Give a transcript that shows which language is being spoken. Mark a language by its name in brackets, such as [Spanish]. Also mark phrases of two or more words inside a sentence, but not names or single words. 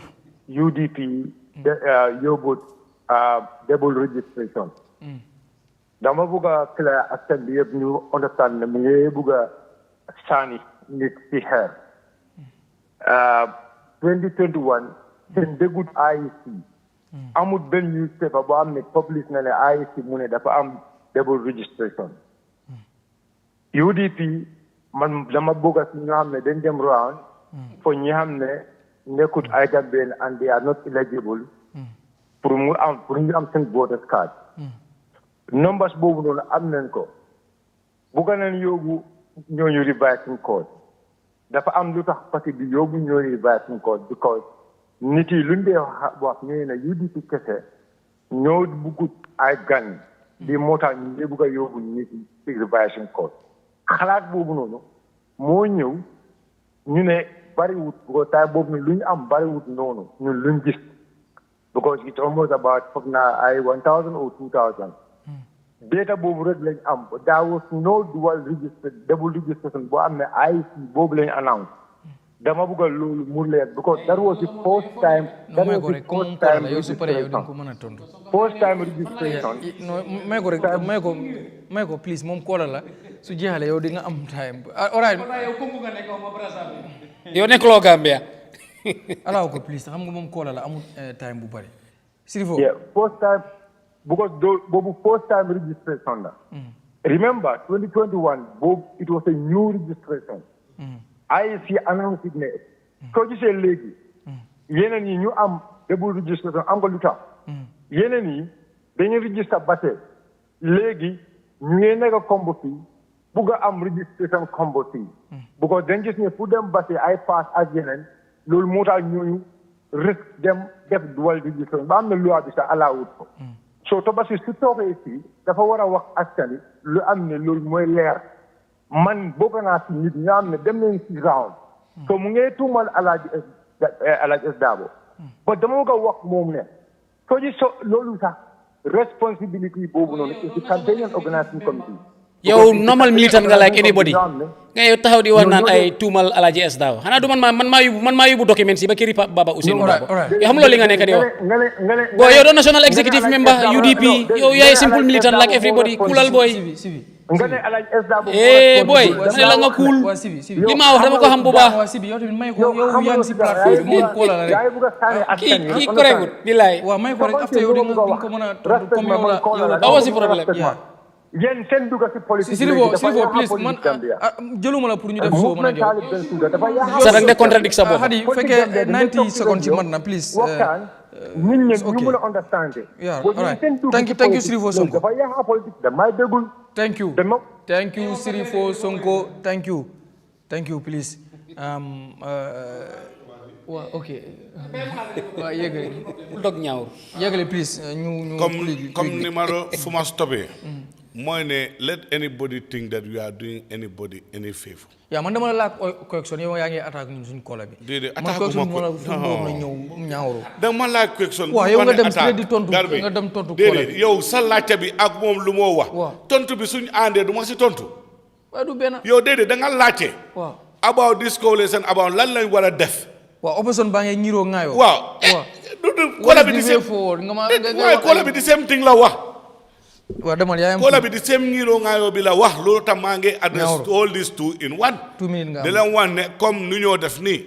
[Wolof] UDP yóbbut [English] double registration [Wolof] dama bëgg a clair askan bi yëpp ñu understand ne mu ngi bëgg a sànni nit ci xeer 2021 seen déggut IEC amul benn newspaper boo am ne publish na ne IEC mu ne dafa am [English] double registration [Wolof] UDP man dama bëgg a si ñoo xam ne dañ dem [English] round for [Wolof] ñi xam ne nekkut ay Gambian [English] and they are not eligible [Wolof] pour ñu am seen [English] voters card numbers [Wolof] boobu noonu am nañ ko bëgg nañ yóbbu ñooñu [English] revising code [Wolof] dafa am lu tax parti bi yóbbu ñooñu [English] revising code [Wolof] because nit yi luñ dee wax ñooy ne UDP kese ñoo bëggut ay gan di moo tax ñu ngi bëgg a yóbbu nit yi ci [English] revising code [Wolof] xalaat boobu noonu moo ñëw ñu ne bariwut because taay boobu ne lu ñu am bariwut noonu ñun luñ gis [English] because it's almost about [Wolof] foog naa ay 1000 or 2000 data boobu rek lañ am [English] there was no double registration [Wolof] boo am ne IEC boobu lañ announce dama bëgg loolu mu leer [English] because that was the first time registration [Wolof] may ko please moom koola la su jeexale yow di nga am [English] time alright [Wolof] yow nekkuloo Gambia alaaw ko please xam nga moom koola la amul time bu bari Sirifo [English] first time [Wolof] because boobu [English] first time registration [Wolof] la remember 2021 boobu [English] it was a new registration IEC announced it [Wolof] ne soo gisee léegi yeneen yi ñu am [English] double registration [Wolof] am nga lu tax yeneen yi dañu register base léegi ñu ngi nekk combo fii bugg a am registration combo fii because dañ gis ne fu dem base ay pass ak yeneen loolu moo tax ñooñu risque dem def [English] dual registration [Wolof] ba am na loi bi sax alaawut ko so to basi su toogee fii dafa war a wax askan lu am ne loolu mooy leer man bokk naa si nit ñoo am ne dem nañ si round so mu ngee tuumal Alaaji Es Daabo ba dama ko wax moom ne soo ji so loolu sax responsibility boobu noonu [English] is the campaign and organizing committee [Wolof] yow normal militant nga [English] like anybody [Wolof] nga yow taxaw di wax naan ay tuumal Alaaji Es Daabo xanaa du man maa yóbbu documents yi ba këri Baba Ousainou Darboe yow xam loolu li nga nekk di wax boo yow doon [English] national executive member [Wolof] UDP yow yaay [English] simple militant like everybody [Wolof] coolal boy nga ne Alaaji Es Daabo boy ma ne la nga cool li ma wax dama ko xam bu baax yow tamit may ko yow yaa ngi si plateforme moom koola la rek kii correct bilaay waaw may ko rek after yow di nga ko mën a tontu comme yow la awa si problème yéen seen dugg si politique Sirifo please man jëluma la pour ñu def foo mën a jow sa dang de contradict sa bopp hadi fekkee 90 secondes ci man na please nit ñi ñu mën a understand [English] yeah alright thank you Sirifo Sonko [Wolof] dafa yaa politique damay déggul [English] thank you Sirifo Sonko thank you please waa ok [Wolof] waa yéegale dog ñaawur yéegale please ñu [French] comme numéro [Wolof] fu ma stoppé mooy ne [English] let anybody think that you are doing anybody any favor. [Wolof] yaa man dama la laaj correction yow yaa ngi attaque ñun suñu kola bi. déedéet attaque ma ko na ñëw ñaawro. dama laaj correction. waaw yow nga dem di tontu nga dem tontu kola bi. déedéet yow sa laajte bi ak moom lu moo wax. tontu bi suñu àndee du ma si tontu. waaye du benn. yow déedéet da nga laajte. waaw [English] about this coalition about [Wolof] lan lañ war a def. waaw opposition baa ngi ñiroo ŋaayoo. waaw kola bi di same waaye kola bi di [English] same thing [Wolof] la wax. waaw demal yaa kola bi di same ngiro ngaayo bi la wax loolu tam maa ngi [English] address all these two in one. [Wolof] 2 minutes nga am di leen wan ne comme nu ñoo def nii.